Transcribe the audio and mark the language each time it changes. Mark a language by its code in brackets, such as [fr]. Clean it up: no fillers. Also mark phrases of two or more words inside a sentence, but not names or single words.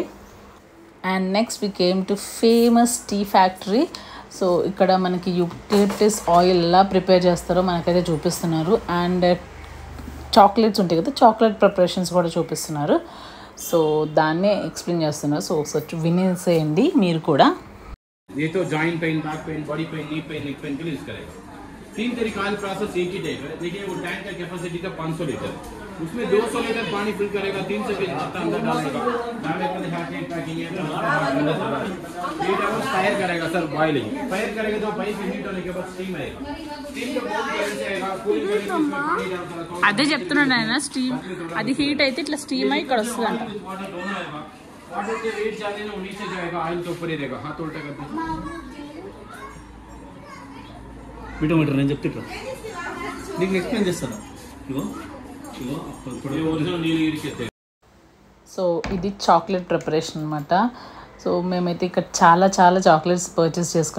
[en] and next we came to famous tea factory. [te] సో ఇక్కడ మనకి [en] eucalyptus oil [te] ఎలా ప్రిపేర్ చేస్తారో మనకైతే చూపిస్తున్నారు. అండ్ చాక్లెట్స్ ఉంటాయి కదా, [en] chocolate preparations [te] కూడా చూపిస్తున్నారు. సో దాన్నే ఎక్స్ప్లెయిన్ చేస్తున్నారు. సో ఒకసారి వినేసేయండి మీరు కూడా. [hi] ये तो [en] joint pain, back pain, body pain, knee pain, neck pain [hi] के लिए यूज करेगा. 3 तरीका का प्रोसेस एक ही टाइप है. देखिए वो टैंक का कैपेसिटी था 500 लीटर. उसमें 200 लीटर पानी फिल करेगा, 300 के पत्ता अंदर डालेगा. डालने के बाद पैकिंग है, हीट है वो फायर करेगा सर, बॉइलिंग फायर करेगा तो [en] pipe heat [hi] होने के बाद स्टीम आएगा. स्टीम के बाद कैसे आएगा, कूलिंग करेगा, इसमें पानी डालता है. [te] అదే చెప్తున్నాను ఆయన, స్టీమ్ అది హీట్ అయితే ఇట్లా స్టీమ్ అయి ఇక్కడ వస్తుందంట. [hi] वाटर के वेट जाने ना नीचे जाएगा, ऑयल के ऊपर ही रहेगा. हाथ उल्टा कर दो [te] మీటర్ నేను చెప్తా నీకు ఎక్స్ప్లెయిన్ చేస్తాను. ఒరిజినల్ నీళ్ళు ఇరికెత్తే. సో ఇది [en] chocolate preparation [te] అనమాట. సో మేమైతే ఇక్కడ చాలా చాక్లెట్స్ పర్చేస్ చేసుకున్నాం.